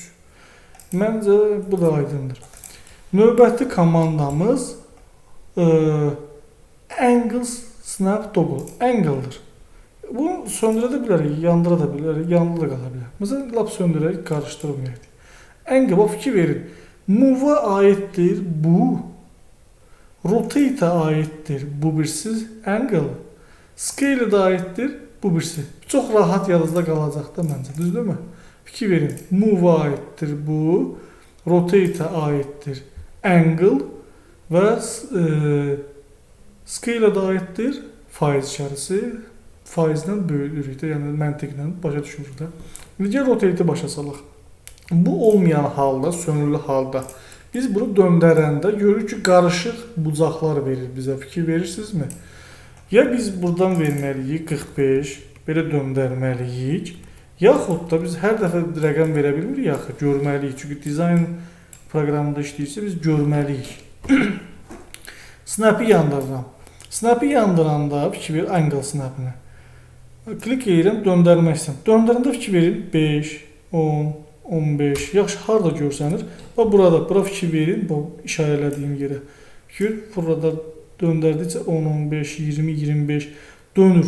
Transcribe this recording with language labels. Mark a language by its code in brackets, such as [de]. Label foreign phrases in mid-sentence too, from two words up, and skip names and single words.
[az] Məncə bu da aydındır. Növbəti komandamız [en] Angle Snap Toggle. [az] Angle'dır. Bunu söndürə də bilərik, yandıra da bilərik, yanlı da qala bilər. Məsələn, lap söndürərək qarışdırmayaq. Angle, fikir verin. Move-a aiddir bu. Rotate-a aiddir bu birsiz. Angle. Scale-a da aiddir bu birisi. Çox rahat yadınızda qalacaq da məncə. Düzdürmü? Fikir verin. Move-a aiddir bu. Rotate-a aiddir angle və scale-a da aiddir faiz işarəsi. Faizlə böyüdürük də, yəni məntiqlə başa düşürük də. İndi rotate-i başa salaq. Bu olmayan halda, sönürlü halda biz bunu döndərəndə görürük ki, qarışıq bucaqlar verir bizə. Fikir verirsinizmi? Ya biz buradan verməliyik 45, belə döndərməliyik. Yaxud da biz hər dəfə rəqəm verə bilmirik, yaxud görməliyik. Çünki dizayn proqramında işləyirsə biz görməliyik. Snap-i yandırıram. Snap-i yandıranda fikir verir [en] angle snap-ını. [az] Klik edirəm, döndərmək istəyirəm. Döndərəndə fikir verin 5, 10, 15, yaxşı harada görsənir. Və burada, bura fikir verin, bu işarələdiyim yerə. Fikir, burada döndərdikcə 10, 15, 20, 25 dönür.